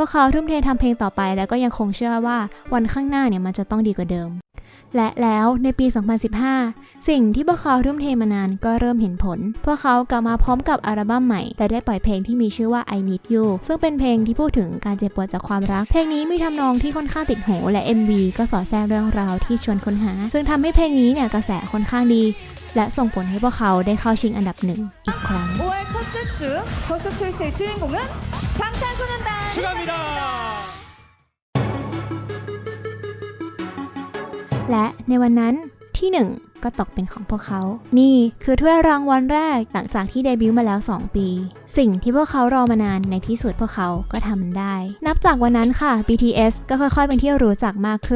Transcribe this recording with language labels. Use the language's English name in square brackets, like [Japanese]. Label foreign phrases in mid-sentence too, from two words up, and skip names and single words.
[Thai] กเขาทุ่มเททำเพลงต่อไปแล้วก็ยังคงเชื่อว่าวันข้างหน้าเนี่ยมันจะต้องดีกว่าเดิมและแล้วในปี 2015 สิ่งที่พวกเขาทุ่มเทมานานก็เริ่มเห็นผลพวกเขากลับมาพร้อมกับอัลบั้มใหม่และได้ปล่อยเพลงที่มีชื่อว่า I Need You ซึ่งเป็นเพลงที่พูดถึงการเจ็บปวดจากความรักเพลงนี้มีทำนองที่ค่อนข้างติดหูและ MV ก็สอดแทรกเรื่องราวที่ชวนค้นหาซึ่งทำให้เพลงนี้เนี่ยกระแสค่อนข้างดีและส่งผลให้พวกเขาได้เข้าชิงอันดับ1อีกครั้ง [Korean] 5월 첫째 주 더쇼 초이스의 주인공은 방탄소년단 축하합니다. [Thai] และในวันนั้นที่1ก็ตกเป็นของพวกเขานี่คือถ้วยรางวัลแรกหลังจากที่เดบิวต์มาแล้ว2 ปีสิ่งที่พวกเขารอมานานในที่สุดพวกเขาก็ทำมันได้นับจากวันนั้นค่ะ BTS ก็ค่อยๆเป็นที่รู้จักมาก